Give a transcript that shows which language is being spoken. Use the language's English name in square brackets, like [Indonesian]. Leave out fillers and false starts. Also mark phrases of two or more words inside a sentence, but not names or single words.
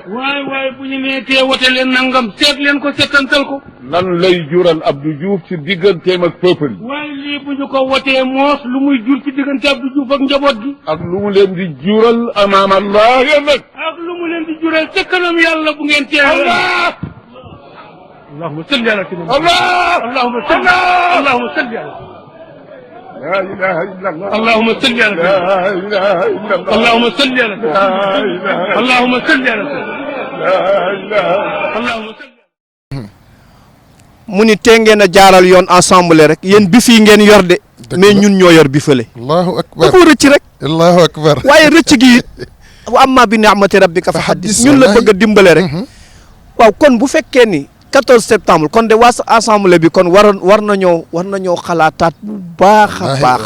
[Wolof] waaye bu ñu nee tee wote leen nangam seet leen ko seetantal ko. lan lay jural Abdou Diouf ci digganteem ak peuple yi. waaye lii bu ñu ko wotee moos lu muy jur ci diggante Abdou Diouf ak njaboot gi. ak lu mu leen di jural amaam Allah nag. ak lu mu leen di jural ca kanam yàlla bu ngeen tee. [Arabic] Allah. اللهم صل على سيدنا Allah. اللهم صل اللهم صل على لا إله إلا الله. اللهم صل على لا إله إلا الله. اللهم صل على لا إله اللهم صل على لا إله. اللهم صل. [Wolof] mu ni tee ngeen a jaaral yoon assemblée rek yéen bi fii ngeen yor de mais ñun ñoo yor bi fële [Arabic] الله أكبر [Wolof] da ko rëcc rek [Arabic] الله أكبر [Wolof] waaye rëcc gi [Arabic] وأما بنعمة ربك فحدث [Wolof] ñun la bëgg a dimbale rek waaw kon bu fekkee ni 14 septembre kon de waa assemblée bi kon war nañoo xalaataat bu baax a baax